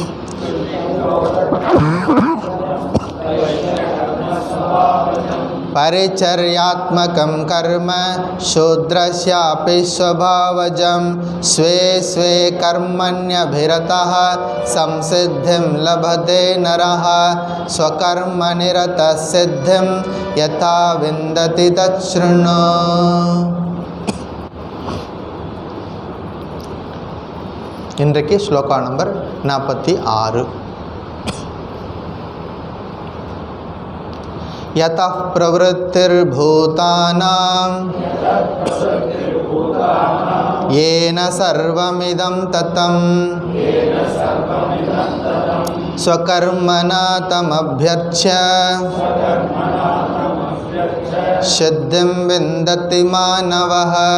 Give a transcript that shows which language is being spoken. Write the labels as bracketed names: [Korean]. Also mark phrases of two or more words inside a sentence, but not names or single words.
[Sanskrit] परिचर्यात्मकं कर्म शूद्रस्यापि स्वभावजं स्वे स्वे कर्मण्यभिरतः संसिद्धिं लभते नरः स्वकर्मनिरतः सिद्धिं यथा विन्दति तच्छृणु। [Tamil] இன்றைக்கு ஸ்லோகா நம்பர் 46. [Sanskrit] यतः प्रवृत्तिर्भूतानां येन सर्वमिदं ततं स्वकर्मणा तमभ्यर्च्य सिद्धिं विन्दति मानवः।